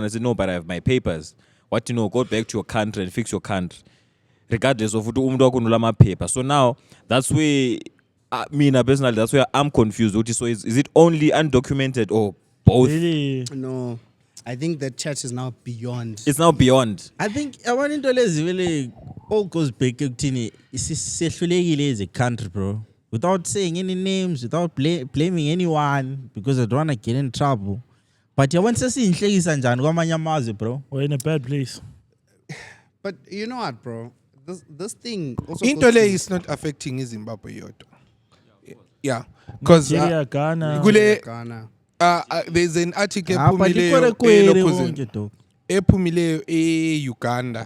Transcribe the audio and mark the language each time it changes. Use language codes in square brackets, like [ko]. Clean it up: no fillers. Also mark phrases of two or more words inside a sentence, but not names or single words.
[en] I said, no, but I have my papers. What you know, go back to your country and fix your country. Regardless of my paper. So now that's where personally, that's where I'm confused. So is it only undocumented or both? Really? No. I think the church is now beyond. It's now beyond. I think [nd] abantu into lezi vele [en] all goes back [nd] ekuthini isisehlulekile [en] as a country, bro. Without saying any names, without blaming anyone because I don't want to get in trouble. [nd] But yabona sesiyinhlekisa njani kwamanye amazwe, [en] bro. We're in a bad place. But you know what, bro? This thing also [nd] Into le [en] is not affecting Zimbabwe yodwa. Yeah, because Ghana. Ghana. There's an article ephumileyo e-Uganda.